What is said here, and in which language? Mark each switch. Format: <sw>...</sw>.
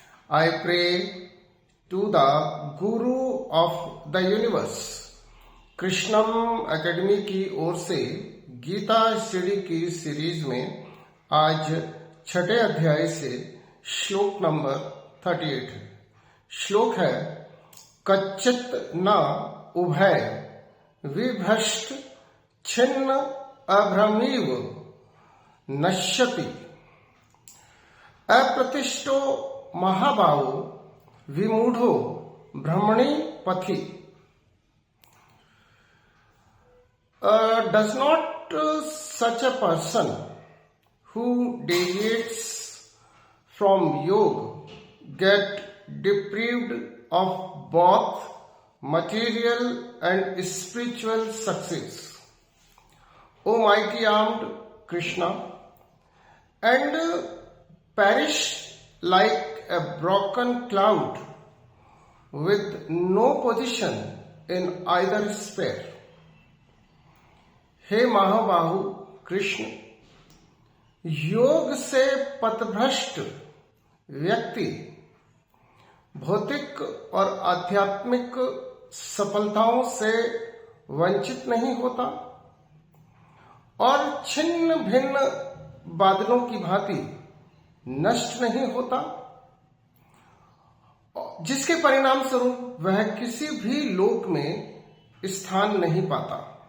<en>I pray to the Guru of the Universe.</en> <hi>Krishnam academy की ओर से Gita study की series में आज छठे अध्याय से श्लोक नंबर 38 है। श्लोक है</hi> <sa>कच्चित न उभय विभ्रष्ट छिन्न अभ्रमीव नश्यति अप्रतिष्ठो महाबाहो विमूढ़ो ब्रह्मणि पथि।</sa> <en>Does not such a person who deviates from yoga get deprived of both material and spiritual success? O mighty armed Krishna, and perish like a broken cloud with no position in either sphere.</en> <hi>हे महाबाहु कृष्ण, योग से पथभ्रष्ट व्यक्ति भौतिक और आध्यात्मिक सफलताओं से वंचित नहीं होता और छिन्न भिन्न बादलों की भांति नष्ट नहीं होता, जिसके परिणाम स्वरूप वह किसी भी लोक में स्थान नहीं पाता।</hi>